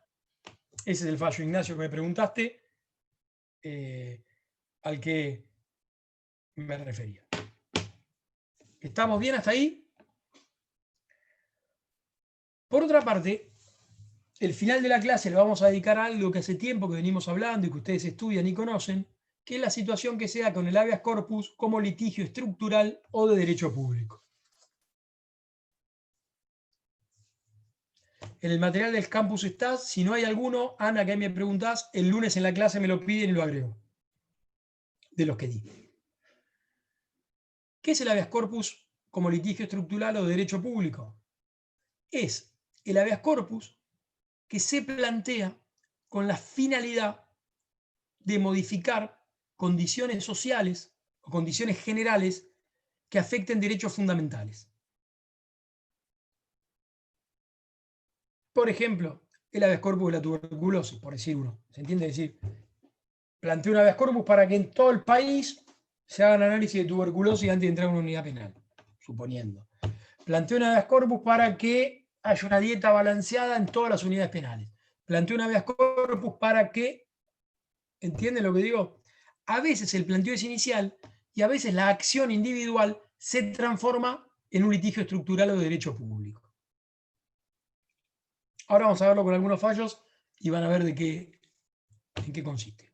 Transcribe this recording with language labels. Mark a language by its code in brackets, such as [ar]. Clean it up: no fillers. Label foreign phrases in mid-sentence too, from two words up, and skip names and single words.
[es] Ese es el fallo, Ignacio, que me preguntaste, al que me refería. ¿Estamos bien hasta ahí? Por otra parte, el final de la clase le vamos a dedicar a algo que hace tiempo que venimos hablando y que ustedes estudian y conocen, que es la situación que se da con el [la] habeas corpus [es] como litigio estructural o de derecho público. En el material del campus está, si no hay alguno, Ana, que ahí me preguntás, el lunes en la clase me lo piden y lo agrego, de los que di. ¿Qué es el [la] habeas corpus [es] como litigio estructural o de derecho público? Es el [la] habeas corpus [es] que se plantea con la finalidad de modificar condiciones sociales o condiciones generales que afecten derechos fundamentales. Por ejemplo, el [la] habeas corpus [es] de la tuberculosis, por decir uno. ¿Se entiende? Es decir, planteo un [la] habeas corpus [es] para que en todo el país se hagan análisis de tuberculosis antes de entrar a una unidad penal, suponiendo. Planteo un [la] habeas corpus [es] para que haya una dieta balanceada en todas las unidades penales. Planteo un [la] habeas corpus [es] para que, ¿entienden lo que digo? A veces el planteo es inicial y a veces la acción individual se transforma en un litigio estructural o de derecho público. Ahora vamos a verlo con algunos fallos y van a ver en qué consiste.